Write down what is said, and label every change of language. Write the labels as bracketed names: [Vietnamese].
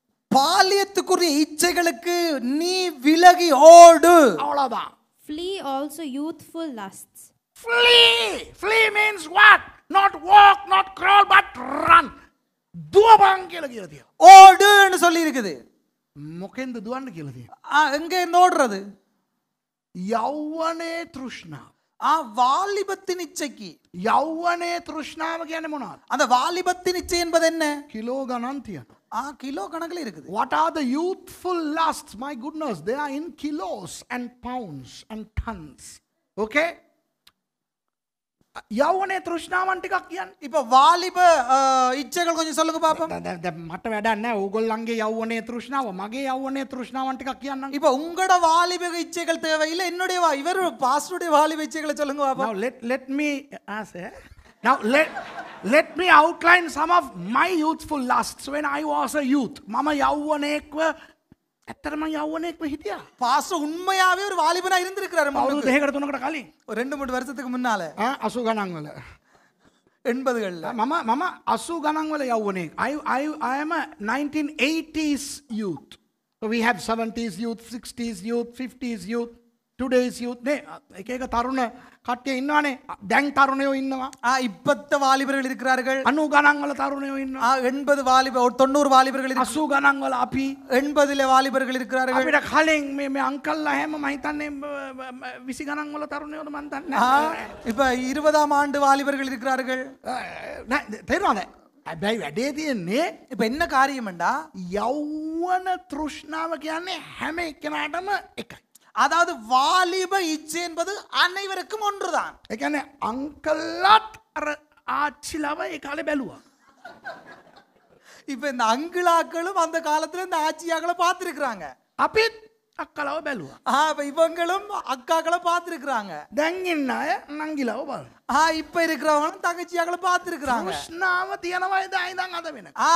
[Tamil] பாலியத்துக்குரிய இச்சைகளுக்கு நீ விலகி ஓடு. அவ்வளவுதான். [English] Flee also youthful lusts. Flee means what? Not walk, not crawl, but run. [Sinhala] දුවපන් කියලා කියලා තියෙනවා. [Tamil] ஓடுன்னு சொல்லி இருக்குது. [Sinhala] මොකෙන්ද දුවන්න කියලා තියෙනවා? [Tamil] எங்க இருந்து ஓடுறது? [Sinhala] යෞවනයේ තෘෂ්ණාව. [Tamil] வாலிபத்தின் இச்சைக்கு. [Sinhala] යෞවනයේ තෘෂ්ණාව කියන්නේ මොනවද? [Tamil] அந்த வாலிபத்தின் இச்சை என்பது என்ன? [Sinhala] කිලෝ ගණන් තියෙනවා. [Tamil] கிலோ கணக்குல இருக்குது. [English] What are the youthful lusts? My goodness, they are in kilos and pounds and tons. Okay? [Sinhala] යෞවනයේ තෘෂ්ණාවන් ටිකක් කියන්නේ. [Tamil] இப்ப வாலிப இச்சைகள் கொஞ்சம் சொல்லுங்க பாப்போம். [Sinhala] දැන් මට වැඩක් නැහැ. ඕගොල්ලන්ගේ යෞවනයේ තෘෂ්ණාව, මගේ යෞවනයේ තෘෂ්ණාවන් ටිකක් කියන්නම්. [Tamil] இப்ப உங்களோட வாலிப இச்சைகள் தேவையில்லை. என்னுடைய இவர் பாஸ்டருடைய வாலிப இச்சைகளை சொல்லுங்க பாப்போம். [English] Now let me answer. Now let me outline some of my youthful lusts when I was a youth. [Sinhala] මම යෞවනයේක්ව ඇත්තටම යෞවනයේක්ව හිටියා. [Tamil] பாஸ்டர் உண்மையாவே ஒரு வாலிபனா இருந்திருக்காரு. [Sinhala] අවුරුදු 2කට 3කට කලින්. [Tamil] 2-3 வருஷத்துக்கு முன்னால [Sinhala] 80 ගණන් වල. [Tamil] 80கள்ல. [Sinhala] මම 80 ගණන් වල යෞවනයෙක්. I am a 1980s youth. [English] So we have 70s youth, 60s youth, 50s youth, today's youth. [Sinhala] නේ එක එක තරුණ කට්ටිය ඉන්නවනේ. දැන් තරුණයෝ ඉන්නවා. [Tamil] இப்பத்த வாலிபர்கள் இருக்கிறார்கள். [Sinhala] 90 ගණන් වල තරුණයෝ ඉන්නවා. [Tamil] 80 வாலிப 90 வாலிபர்கள் [Sinhala] 80 ගණන් වල අපි [Tamil] 80ல வாலிபர்கள் இருக்கிறார்கள். [Sinhala] අපිට කලින් මේ අංකල්ලා හැම මම හිතන්නේ 20 ගණන් වල තරුණයෝද මන් දන්නේ [Tamil] இப்ப 20ஆம் ஆண்டு வாலிபர்கள் இருக்கிறார்கள். [Sinhala] තේරුණාද? හැබැයි වැඩේ තියෙන්නේ [Tamil] இப்ப என்ன காரியம்டா [Sinhala] යෞවන තෘෂ්ණාව කියන්නේ හැම එක්කෙනාටම එකයි. [Tamil] அதாவது வாலிப இச்சை என்பது அனைவருக்கும் ஒன்றுதான். [Sinhala] ඒ කියන්නේ අංකල්ලාත් අර ආච්චිලව ඒ කාලේ බැලුවා. [Tamil] இப்ப இந்த அங்கிளாக்களும் அந்த காலத்துல இந்த ஆச்சியாக்களை பார்த்திருக்கிறாங்க. [Sinhala] අපිත් අක්කලව බැලුවා. [Tamil] இப்ப இவங்களும் அக்காக்களை பார்த்திருக்கிறாங்க. [Sinhala] දැන් ඉන්න අය නංගිලව බලනවා. [Tamil] இப்ப இருக்கிறவங்களும் தங்கச்சியாக்களை பார்த்திருக்கிறாங்க. [Sinhala] තෘෂ්ණාව තියෙනවා ඉඳන් අද වෙනකම්.